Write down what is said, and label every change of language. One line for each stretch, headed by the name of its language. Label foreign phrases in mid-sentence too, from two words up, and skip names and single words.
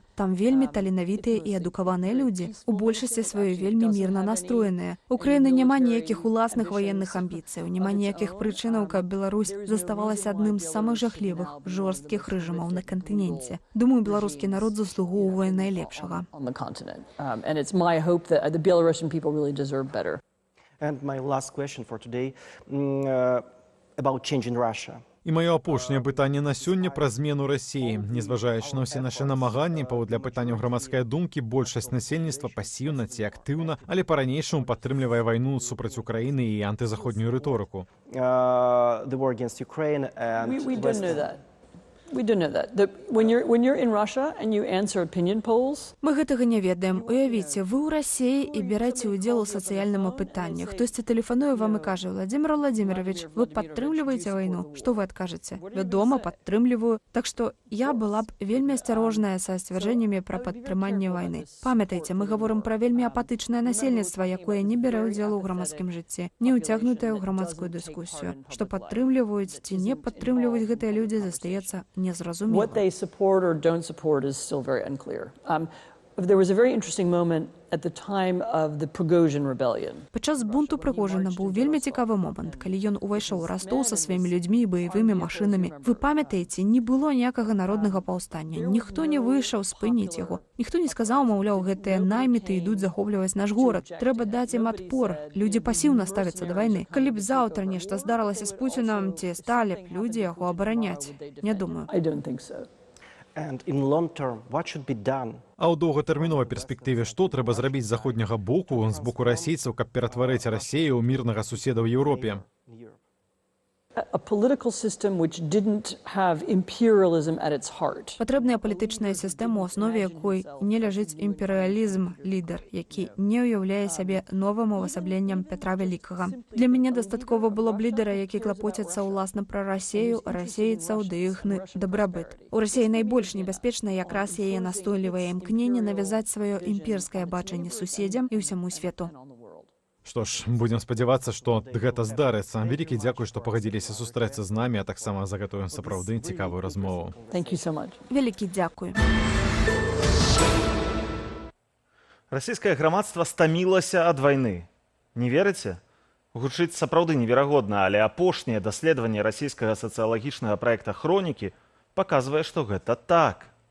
Belarusian: Там вельмі таленавітыя і адукаваныя людзі. У большасці сваёй вельмі мірна настроеныя. Украіны няма ніякіх уласных ваенных амбіцыяў, няма ніякіх прычынаў, каб Беларусь заставалася адным з самых жахлівых, жорсткіх рэжымаў на кантыненце. Думаю, беларускі народ заслугоўвае найлепшага.
English: And my last question for today about changing Russia.
Belarusian: І маё апошняе пытанне на сёння пра змену Расіі. Незважаючы на ўсе нашы намаганні, паводле пытанняў грамадскай думкі, большасць насельніцтва пасіўна ці актыўна, але па-ранейшаму падтрымлівае вайну супраць Украіны і антызаходнюю рыторыку.
English: The war against Ukraine and We don't know that. We don't know that. When you're in Russia and you answer opinion polls...
Belarusian: Мы гэтага не ведаем. Уявіце, вы ў Расіі і бярэце ўдзел у сацыяльным апытанні. Хтосьці тэлефануе вам і кажа: Владимир Владимирович, вы падтрымліваеце вайну? Што вы адкажаце? Вядома, падтрымліваю. Так што я была б вельмі асцярожная са сцвярджэннямі пра падтрыманне вайны. Памятайце, мы гаворым пра вельмі апатычнае насельніцтва, якое не бярэ ўдзел у грамадскім жыцці, не ўцягнутае ў грамадскую дыскусію. Што падтрымліваюць ці не падтрымліваюць гэтыя людзі, застаецца незразумела.
English: What they support or don't support is still very unclear. There was a very interesting moment at the time of the Prigozhin rebellion.
Belarusian: Падчас бунту Прыгожина быў вельмі цікавы момант, калі ён увайшоў у Ростов са сваімі людзьмі і баявымі машынамі. Вы памятаеце, не было ніякага народнага паўстання. Ніхто не выйшаў спыніць яго. Ніхто не сказаў, маўляў, гэтыя найміты ідуць захопліваць наш горад. Трэба даць ім адпор. Людзі пасіўна ставяцца да вайны. Калі б заўтра нешта здарылася з Пуцінам, ці сталі б людзі яго абараняць? Не думаю.
English: I don't think so. And in long term, what should be done?
Belarusian: А ў доўгатэрміновай перспектыве што трэба зрабіць з заходняга боку, з боку расійцаў, каб ператварыць Расію ў мірнага суседа ў Еўропе?
English: A political system which didn't have imperialism at its heart.
Belarusian: Патрэбная палітычная сістэма, у аснове якой не ляжыць імперыялізм, лідар, які не ўяўляе сябе новым увасабленнем Пятра Вялікага. Для мяне дастаткова было б лідара, які клапоціцца ўласна пра Расію, расейцаў ды іхны дабрабыт. У Расіі найбольш небяспечна якраз яе настойлівае імкненне навязаць сваё імперскае бачанне суседзям і ўсяму свету. Што ж, будзем спадзявацца, што гэта здарыцца. Вялікі дзякуй, што пагадзіліся сустрэцца з намі, а таксама за гэтую сапраўды цікавую размову.
English: Thank you so much.
Belarusian: Вялікі дзякуй. Расійскае грамадства стамілася ад вайны. Не верыце? Гучыць сапраўды неверагодна, але апошняе даследаванне расійскага сацыялагічнага праекта «Хронікі» паказвае, што гэта так.